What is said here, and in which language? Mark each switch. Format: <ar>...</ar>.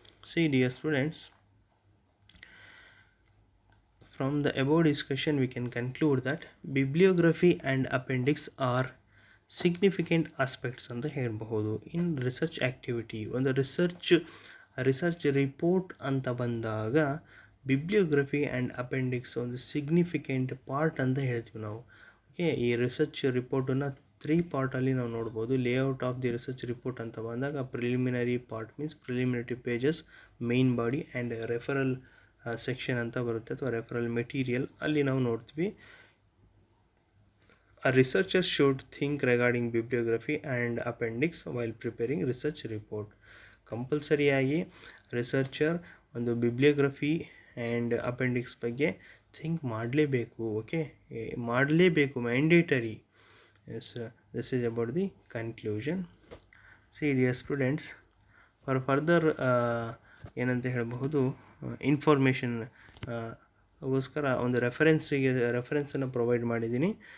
<en>See, dear students, from the above discussion we can conclude that bibliography and appendix are significant aspects</en> <kn>ಅಂತ ಹೇಳಬಹುದು</kn> <en>In research activity.</en> <kn>ಒಂದು research report ಅಂತ ಬಂದಾಗ ಬಿಬ್ಲಿಯೋಗ್ರಫಿ and appendix ಒಂದು significant part ಅಂತ ಹೇಳ್ತೀವಿ ನಾವು. ಓಕೆ, ಈ ರಿಸರ್ಚ್ ರಿಪೋರ್ಟನ್ನು 3 ಪಾರ್ಟಲ್ಲಿ ನಾವು ನೋಡ್ಬೋದು. Layout of the research report ಅಂತ ಬಂದಾಗ preliminary part means preliminary pages, main body and referral section ಅಂತ ಬರುತ್ತೆ, ಅಥವಾ ರೆಫರಲ್ ಮೆಟೀರಿಯಲ್, ಅಲ್ಲಿ ನಾವು ನೋಡ್ತೀವಿ.</kn> <en>A researcher should think regarding bibliography and appendix while preparing research report.</en> <kn>ಕಂಪಲ್ಸರಿಯಾಗಿ researcher ಒಂದು ಬಿಬ್ಲಿಯೋಗ್ರಫಿ ಆ್ಯಂಡ್ ಅಪೆಂಡಿಕ್ಸ್ ಬಗ್ಗೆ ಥಿಂಕ್ ಮಾಡಲೇಬೇಕು.</kn> <en>okay,</en> <kn>ಮಾಡಲೇಬೇಕು,</kn> <en>Mandatory. Yes, this is about the conclusion.</en> <kn>C dear students, for further ಏನಂತ ಹೇಳಬಹುದು, information ಗೋಸ್ಕರ ಒಂದು ರೆಫರೆನ್ಸನ್ನು ಪ್ರೊವೈಡ್ ಮಾಡಿದ್ದೀನಿ.</kn>